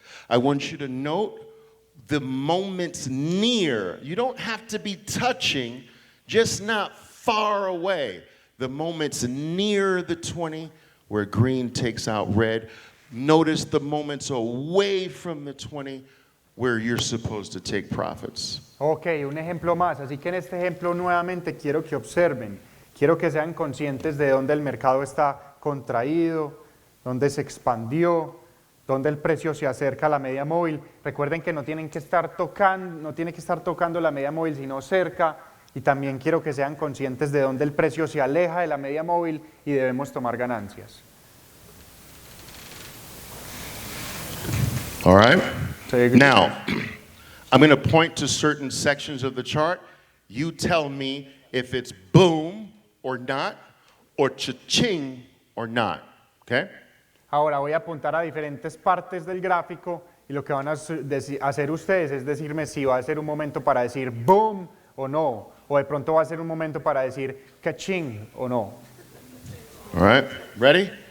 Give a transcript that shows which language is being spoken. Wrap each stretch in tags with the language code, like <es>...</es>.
<en>I want you to note the moments near. You don't have to be touching just not far away. The moments near the 20 where green takes out red. Notice the moments away from the 20 where you're supposed to take profits.</en> <es>Ok, un ejemplo más. Así que en este ejemplo nuevamente quiero que observen, quiero que sean conscientes de dónde el mercado está contraído, dónde se expandió, dónde el precio se acerca a la media móvil. Recuerden que no tienen que estar tocando, no tiene que estar tocando la media móvil, sino cerca. Y también quiero que sean conscientes de dónde el precio se aleja de la media móvil y debemos tomar ganancias.</es> <en>All right? Now, I'm going to point to certain sections of the chart. You tell me if it's boom or not, or cha-ching or not, okay?</en> <es>Ahora voy a apuntar a diferentes partes del gráfico y lo que van a hacer ustedes es decirme si va a ser un momento para decir boom o no, o de pronto va a ser un momento para decir caching o no.</es> <en>All right, ready?</en>